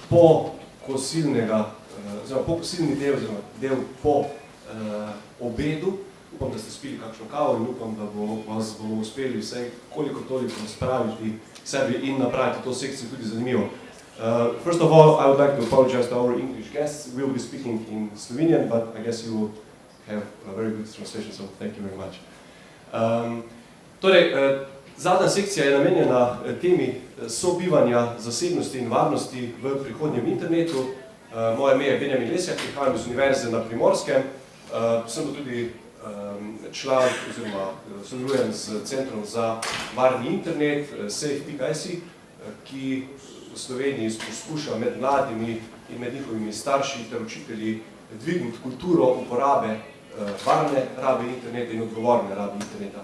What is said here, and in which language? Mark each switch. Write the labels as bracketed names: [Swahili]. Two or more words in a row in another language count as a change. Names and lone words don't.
[Slovenian] pokosilnega, oziroma pokosilni del, oziroma del po obedu. Upam, da ste spili kakšno kavo in upam, da vas bomo uspeli vsaj koliko toliko spraviti sebi in napraviti to sekcijo tudi zanimivo. [English] First of all, I would like to apologize to our English guests. We will be speaking in Slovenian, but I guess you will have a very good translation, so thank you very much. [Slovenian] Torej, zadnja sekcija je namenjena temi sobivanja zasebnosti in varnosti v prihodnjem internetu. Moje ime je Benjamin Lesjak, prihajam iz Univerze na Primorskem. Sem pa tudi član oziroma sodelujem s Centrom za varni internet, vŽIVO.si, ki v Sloveniji poskuša med mladimi in med njihovimi starši ter učitelji dvigniti kulturo uporabe varne rabe interneta in odgovorne rabe interneta.